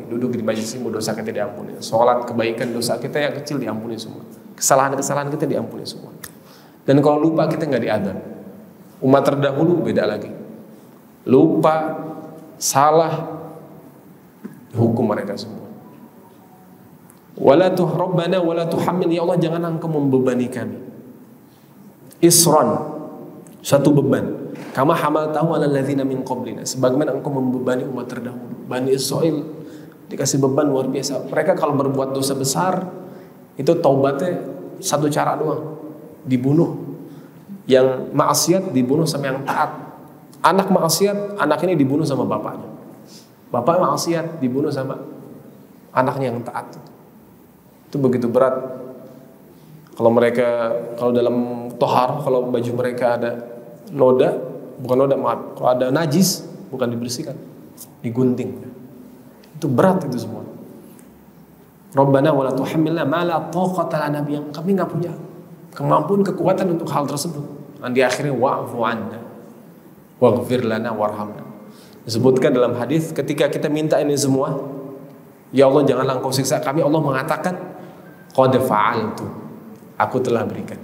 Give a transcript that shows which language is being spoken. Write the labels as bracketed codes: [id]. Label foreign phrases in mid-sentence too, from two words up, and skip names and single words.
[id] Duduk di majelis ilmu, dosa kita diampuni. Sholat, kebaikan, dosa kita yang kecil diampuni semua. Kesalahan-kesalahan kita diampuni semua. Dan kalau lupa kita nggak diadab. Umat terdahulu beda lagi. Lupa, salah, hukum mereka semua. [ar] ولا تحربنا ولا تحمل, [id] ya Allah jangan engkau membebani kami. Isran, satu beban. [ar] كما حملته على الذين من قبلنا, [id] sebagaimana engkau membebani umat terdahulu. Bani Israil dikasih beban luar biasa. Mereka kalau berbuat dosa besar itu taubatnya satu cara doang, dibunuh. Yang maksiat dibunuh sama yang taat. Anak maksiat, anak ini dibunuh sama bapaknya. Bapak maksiat dibunuh sama anaknya yang taat. Itu begitu berat. Kalau dalam tohar, kalau baju mereka ada noda, bukan noda, maaf, kalau ada najis, bukan dibersihkan, digunting. Itu berat itu semua. [ar] ربنا ولا تحملنا ما لا طاقة لنا ب, [id] yang kami nggak punya kemampuan, kekuatan untuk hal tersebut. Dan di akhirnya [ar] واعف عنا واغفر لنا وارحمنا. [id] Disebutkan dalam hadis, ketika kita minta ini semua, ya Allah janganlah Engkau siksa kami, Allah mengatakan [ar] قد فعلت, [id] aku telah berikan.